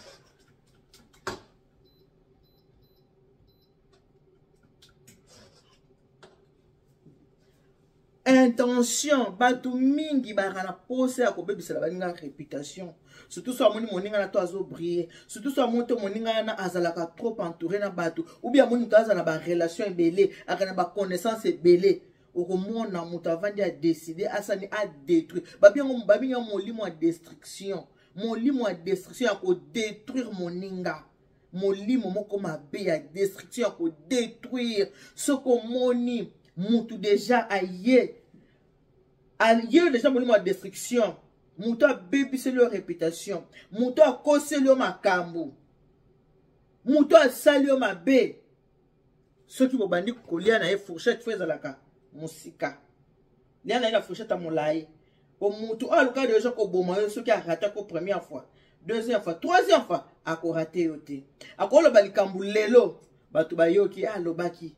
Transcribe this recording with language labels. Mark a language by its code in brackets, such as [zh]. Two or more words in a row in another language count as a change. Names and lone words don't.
[ln] Intention bato mingi barana pose ya ko bebisela baninga réputation surtout so amoni moninga na to azo briller surtout so amonto moninga na azalaka [fr] trop entouré [ln] na bato ou bien moni to azana ba relation ebele akana ba connaissance ebele okomona mutu avandi a décider asani a détruire babinga molimo a destruction ya ko détruire moninga molimo moko mabe ya destruction ya ko détruire soko moni mutu déjà aye déjà molimo a destruction mutu a bebiseli yo réputation mutu a koseli yo makambo mutu a sali yo mabe soki bobandi kolia na ye fourchette fo ezalaka musika lia na ye na fourchette a molai po mutu oyo aluka déjà koboma yo soki arata ko [fr] première fois deuxième fois troisième fois [ln] akorate yo te akoloba likambo lelo bato bayoki alobaki